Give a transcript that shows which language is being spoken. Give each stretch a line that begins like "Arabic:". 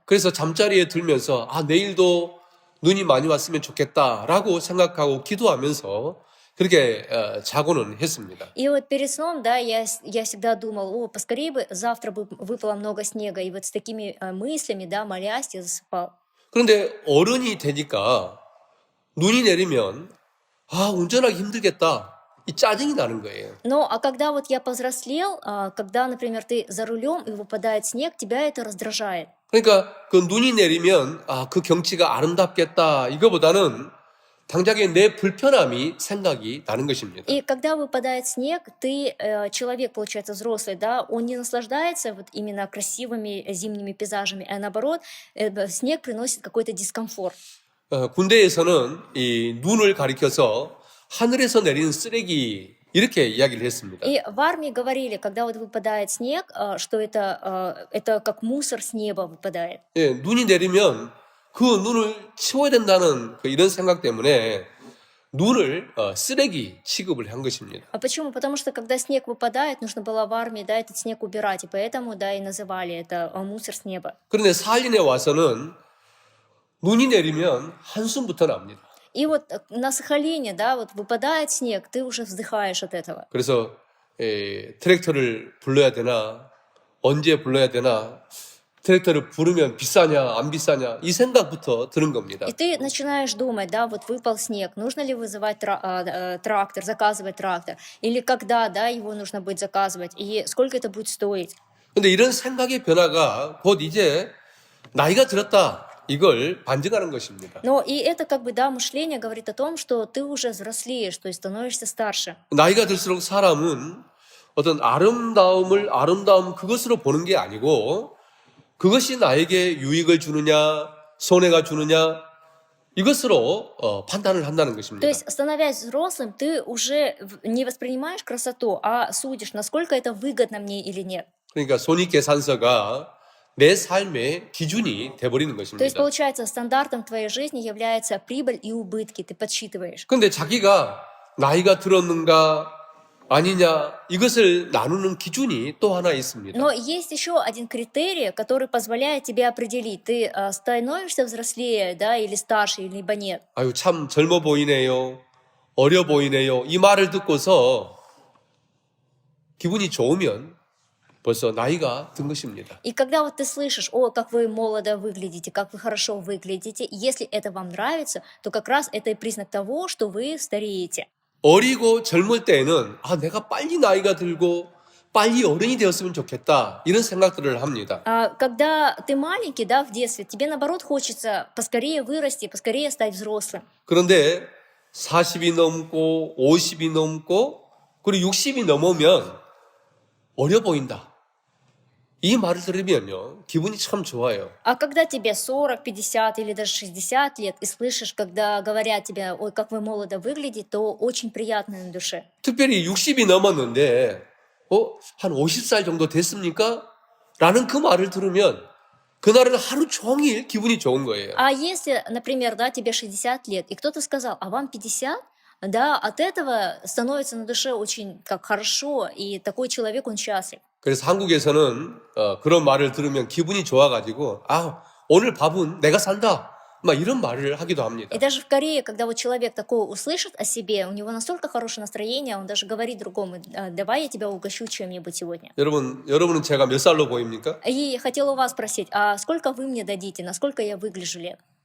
Korean: 그래서 잠자리에 들면서 내일도 눈이 많이 왔으면 좋겠다라고 생각하고 기도하면서 그렇게 자고는 했습니다.
Russian: И вот перед сном, да, я всегда думал, поскорее бы завтра бы выпало много снега. И вот с такими мыслями, да, молясь, я засыпал.
Korean: 그런데 어른이 되니까 눈이 내리면 운전하기 힘들겠다. 이 짜증이 나는 거예요.
Russian: Но, а когда вот я повзрослел, когда, например, ты за рулем и выпадает снег, тебя это раздражает.
Korean: 그러니까 그 눈이 내리면 그 경치가 아름답겠다. 이거보다는 당장에 내 불편함이 생각이 나는 것입니다.
Russian: И когда выпадает снег, ты, человек, получается, взрослый, да, он не наслаждается вот именно красивыми зимними пейзажами, а наоборот, снег приносит какой-то дискомфорт.
Korean: 군대에서는 이 눈을 가리켜서 하늘에서 내리는 쓰레기 이렇게 이야기를 했습니다.
Russian: И в армии говорили, когда вот выпадает снег, что это как мусор с неба выпадает.
Korean: 예, 눈이 내리면 그 눈을 치워야 된다는 이런 생각 때문에 눈을 쓰레기 취급을 한 것입니다.
Russian: А почему? Потому что когда снег выпадает, нужно было в армии, да, этот снег убирать, и поэтому, да, и называли это мусор с неба.
Korean: 그런데 살린에 와서는 눈이 내리면 한숨부터 납니다.
Russian: И вот на Сахалине, да, вот выпадает снег, ты уже вздыхаешь от этого.
Korean: 그래서 트랙터를 불러야 되나, 언제 불러야 되나, 트랙터를 부르면 비싸냐 안 비싸냐 이 생각부터 드는 겁니다.
Russian: И ты начинаешь думать, да, вот выпал снег, нужно ли вызывать трактор, заказывать трактор, или когда, да, его нужно будет заказывать, и сколько это будет стоить.
Korean: 근데 이런 생각의 변화가 곧 이제 나이가 들었다. 이걸 반증하는 것입니다.
Russian: Но и это как бы, да, мышление говорит о том, что ты уже взрослеешь, то есть становишься старше.
Korean: 나이가 들수록 사람은 어떤 아름다움 그것으로 보는 게 아니고 그것이 나에게 유익을 주느냐 손해가 주느냐 이것으로 판단을 한다는 것입니다.
Russian: То есть, становясь взрослым, ты уже не воспринимаешь красоту, а судишь, насколько это выгодно мне или нет.
Korean: 그러니까 손익계산서가 내 삶의 기준이 돼버리는
Russian: То есть,
Korean: 것입니다.
Russian: получается, стандартом твоей жизни является прибыль и убытки, ты подсчитываешь.
Korean: 그런데 자기가 나이가 들었는가 아니냐 이것을 나누는 기준이 또 하나 있습니다.
Russian: Но есть еще один критерий, который позволяет тебе определить, ты становишься взрослее, да, или старше, либо нет.
Korean: 아유 참 젊어 보이네요. 어려 보이네요. 이 말을 듣고서 기분이 좋으면 벌써 나이가 든 것입니다.
Russian: И когда вот ты слышишь, как вы молодо выглядите, как вы хорошо выглядите, если это вам нравится, то как раз это и признак того, что вы стареете.
Korean: 어리고 젊을 때에는 내가 빨리 나이가 들고 빨리 어른이 되었으면 좋겠다. 이런 생각들을 합니다.
Russian: Когда ты маленький, да, в детстве, тебе наоборот хочется поскорее вырасти, поскорее стать взрослым.
Korean: 그런데 40이 넘고 50이 넘고 그리고 60이 넘으면 어려 보인다. 이 말을 들으면요, 기분이 참 좋아요.
Russian: А когда тебе 40, 50 или даже 60 лет, и слышишь, когда говорят тебе, ой, как вы молодо выглядите, то очень приятно на душе.
Korean: 특별히 60이 넘었는데, 한 50살 정도 됐습니까? 라는 그 말을 들으면 그날은 하루 종일 기분이 좋은 거예요.
Russian: А если, например, да, тебе 60 лет, и кто-то сказал, а вам 50? Да, от этого становится на душе очень как хорошо, и такой человек, он счастлив.
Korean: 그래서 한국에서는 그런 말을 들으면 기분이 좋아가지고 오늘 밥은 내가 산다. 막 이런 말을 하기도 합니다.
Russian: И даже в Корее, когда вот человек такое услышит о себе, у него настолько хорошее настроение, он даже говорит другому, давай я тебя угощу чем-нибудь сегодня.
Korean: 여러분은 제가 몇 살로 보입니까?
Russian: И хотела у вас спросить, а сколько вы мне дадите, насколько я выгляжу лет?